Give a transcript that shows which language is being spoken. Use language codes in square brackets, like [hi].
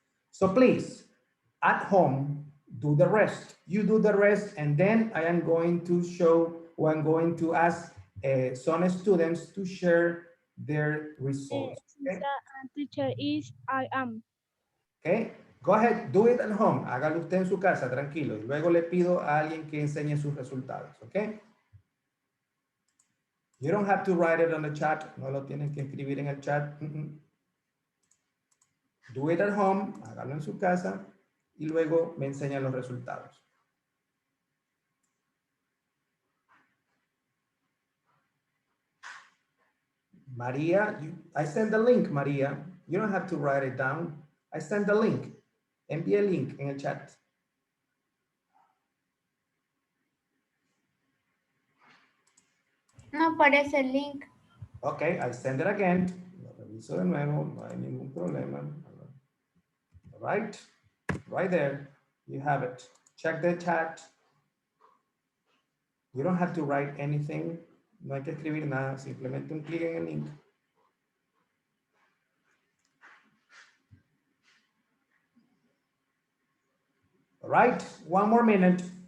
[en] So please, at home, do the rest. You do the rest, and then I am going to show, or I'm going to ask some students to share their results, okay? Teacher is I am. Okay, go ahead, do it at home. [es] Hágalo usted en su casa, tranquilo. Y luego le pido a alguien que enseñe sus resultados, okay? [en] You don't have to write it on the chat. [es] No lo tienen que escribir en el chat. [en] Do it at home, [es] hágalo en su casa y luego me enseñan los resultados. [en] María, I send the link, María. You don't have to write it down. I send the link. [es] Envíe el link en el chat. No aparece el link. [en] Okay, I send it again. [es] Lo reviso de nuevo, no hay ningún problema. [en] All right, right there, you have it. Check the chat. You don't have to write anything. [es] No hay que escribir nada, simplemente un clic en el link. [en] All right, one more minute.